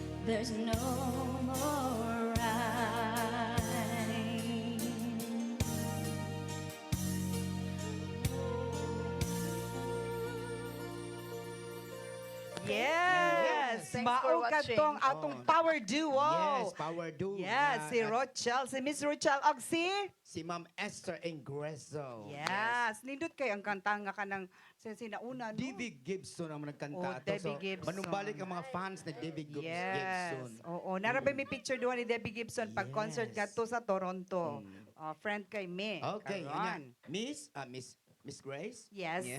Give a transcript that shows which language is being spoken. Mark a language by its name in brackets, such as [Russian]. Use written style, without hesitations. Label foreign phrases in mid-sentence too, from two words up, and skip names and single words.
[English] there's no more rhyme. Yes! Thanks for [Cebuano] Mao [English] watching. [Cebuano] katong atong power duo. [English] Yes, power do. Yes, [Cebuano] si Rochelle, si Miss Rochelle, og Si Ma'am Esther Ingreso. Yes, nindot kay ang kanta nga kanang sinauna, no? David Gibson ang nagkanta Oh, ato. Debbie Gibson. Manumbalik ang mga fans ni David Gibson. [English] Yes. [Cebuano] Oo, narabay may picture doon ni Debbie Gibson pag concert [English] Yes. [Cebuano] gato sa Toronto. Friend kay me. [English] Okay, [Cebuano] karon. yan. [English] Miss Grace? Yes. Yeah.